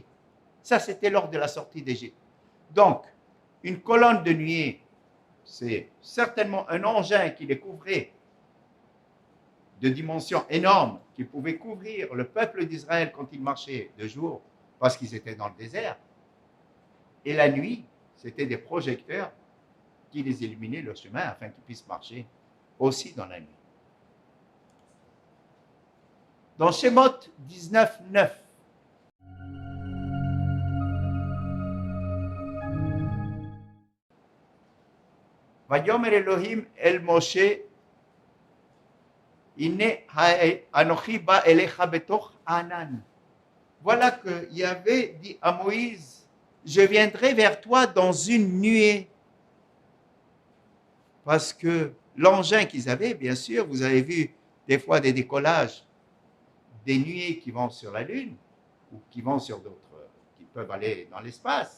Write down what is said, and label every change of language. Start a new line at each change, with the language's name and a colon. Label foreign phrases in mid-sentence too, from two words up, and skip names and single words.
French: Ça, c'était lors de la sortie d'Égypte. Donc, une colonne de nuée, c'est certainement un engin qui les couvrait de dimensions énormes, qui pouvait couvrir le peuple d'Israël quand ils marchaient de jour, parce qu'ils étaient dans le désert. Et la nuit, c'était des projecteurs qui les illuminaient leur chemin afin qu'ils puissent marcher aussi dans la nuit.
Hebrew: Dans Shemot 19, 9, ויאמר אלהים אל משה הנה אנכי בא אליך בתוך ענן.
French: Voilà que Yahvé dit à Moïse, je viendrai vers toi dans une nuée. Parce que l'engin qu'ils avaient, bien sûr, vous avez vu des fois des décollages, des nuées qui vont sur la Lune, ou qui vont sur d'autres, qui peuvent aller dans l'espace.